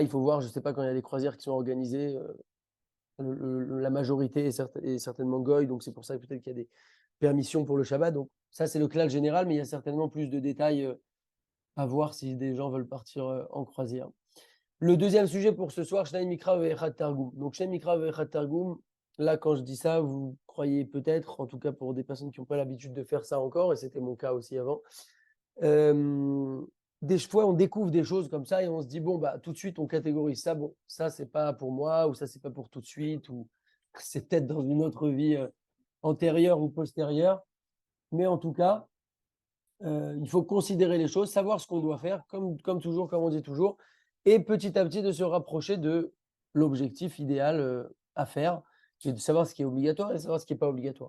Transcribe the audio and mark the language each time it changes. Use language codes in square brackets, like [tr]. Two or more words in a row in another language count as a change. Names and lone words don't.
[fr] Il faut voir, je ne sais pas quand il y a des croisières qui sont organisées, la majorité est certainement goy, donc c'est pour ça que peut-être qu'il y a des permissions pour le Shabbat. Donc ça, c'est le clal général, mais il y a certainement plus de détails à voir si des gens veulent partir en croisière. Le deuxième sujet pour ce soir, [he] שנים מקרא ואחד תרגום. Donc שנים מקרא ואחד תרגום, [fr] là quand je dis ça, vous croyez peut-être, en tout cas pour des personnes qui n'ont pas l'habitude de faire ça encore, et c'était mon cas aussi avant, des fois on découvre des choses comme ça et on se dit bon bah tout de suite on catégorise ça, bon ça c'est pas pour moi ou ça c'est pas pour tout de suite ou c'est peut-être dans une autre vie antérieure ou postérieure, mais en tout cas il faut considérer les choses, savoir ce qu'on doit faire comme toujours, comme on dit toujours, et petit à petit de se rapprocher de l'objectif idéal à faire, c'est de savoir ce qui est obligatoire et de savoir ce qui n'est pas obligatoire.